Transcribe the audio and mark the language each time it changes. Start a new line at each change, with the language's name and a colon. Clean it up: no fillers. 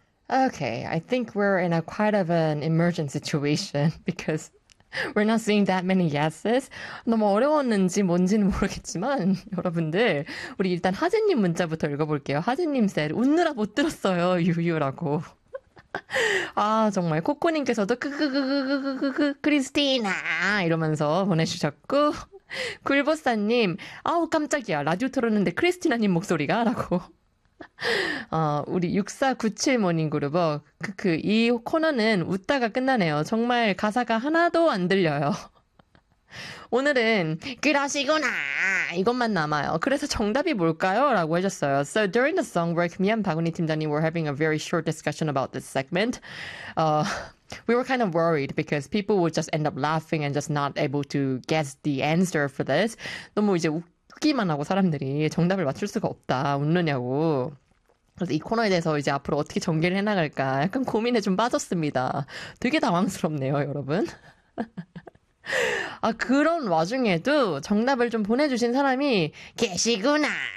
English: Okay, I think we're in a quite of an emergent situation because we're not seeing that many yeses.
Korean: 너무 어려웠는지 뭔지는 모르겠지만 여러분들, 우리 일단 하진님 문자부터 읽어볼게요. 하진님 셋, 웃느라 못 들었어요. 유유라고. 아, 정말 코코님께서도 크크크크크크크 크리스티나 이러면서 보내주셨고, 굴보사님, 아우 깜짝이야 라디오 틀었는데 크리스티나님 목소리가라고. 우리 6497 모닝그룹어, 이 코너는 웃다가 끝나네요. 정말 가사가 하나도 안 들려요. 오늘은 그러시구나 이것만 남아요. 그래서 정답이 뭘까요? 라고 해줬어요.
English: So during the song break, me and 박은희 팀장님 were having a very short discussion about this segment. We were kind of worried because people would just end up laughing and just not able to guess the answer for this.
Korean: 너무 이제 웃기만 하고 사람들이 정답을 맞출 수가 없다. 웃느냐고. 그래서 이 코너에 대해서 이제 앞으로 어떻게 전개를 해나갈까 약간 고민에 좀 빠졌습니다. 되게 당황스럽네요, 여러분. 아, 그런 와중에도 정답을 좀 보내주신 사람이 계시구나.